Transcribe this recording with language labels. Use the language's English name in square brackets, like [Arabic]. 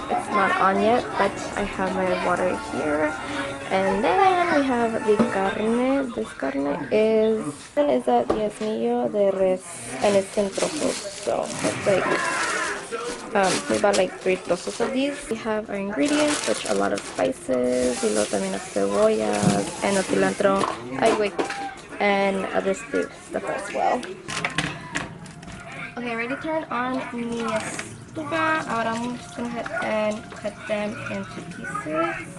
[English] It's not on yet, but I have my water here. And then we have the carne. This carne is a diezmillo de res, and it's in trozos. So it's like we bought like 3 trozos of these. We have our ingredients, which a lot of spices. [Spanish] Y luego también las cebollas and el cilantro. [English] And other stuff as well. Okay, I already turned on [Spanish] mi estufa. Ahora [English] I'm just gonna go ahead and cut them into pieces.